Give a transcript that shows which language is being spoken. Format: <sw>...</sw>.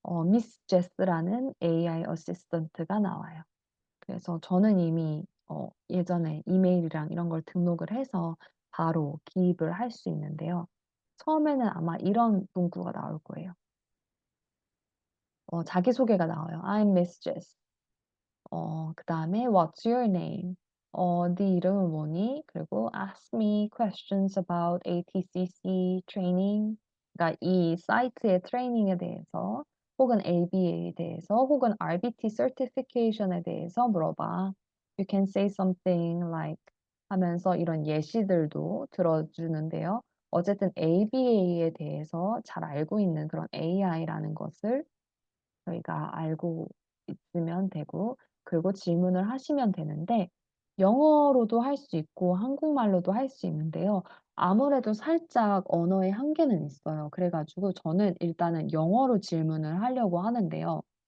<ko>미스 제스라는 AI 어시스턴트가 나와요. 그래서 저는 이미 예전에 이메일이랑 이런 걸 등록을 해서 바로 기입을 할 수 있는데요. 처음에는 아마 이런 문구가 나올 거예요. 자기소개가 나와요.</ko> <en>I'm Miss Jess.</en> <ko>그다음에</ko> <en>What's your name?</en> <ko>네 이름은 뭐니? 그리고</ko> <en>Ask me questions about ATCC training.</en> <ko>그러니까 이 사이트의 트레이닝에 대해서 혹은 ABA에 대해서 혹은 RBT certification에 대해서 물어봐.</ko> <en>You can say something like</en> <ko>하면서 이런 예시들도 들어주는데요. 어쨌든 ABA에 대해서 잘 알고 있는 그런 AI라는 것을 저희가 알고 있으면 되고, 그리고 질문을 하시면 되는데, 영어로도 할 수 있고, 한국말로도 할 수 있는데요. 아무래도 살짝 언어의 한계는 있어요. 그래가지고 저는 일단은 영어로 질문을 하려고 하는데요.</ko>